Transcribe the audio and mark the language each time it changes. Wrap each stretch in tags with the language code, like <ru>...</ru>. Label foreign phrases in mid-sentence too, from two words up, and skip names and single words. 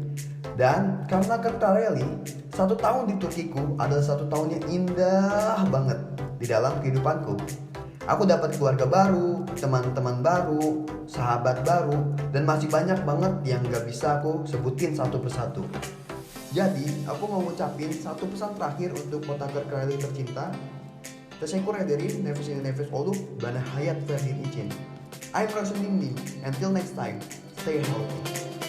<id>Dan karena Kirkcaldy, 1 tahun di Turkiku adalah 1 tahun yang indah banget di dalam kehidupanku. Aku dapat keluarga baru, teman-teman baru, sahabat baru, dan masih banyak banget yang gak bisa aku sebutin satu persatu. Jadi, aku mau ngucapin satu pesan terakhir untuk kota Kirkcaldy tercinta.</id> <tr>Teşekkür ederim, nefes nefes olup bana hayat verdiğin için.</tr> <en>I'm Rasul Nimni. Until next time, stay healthy.</en>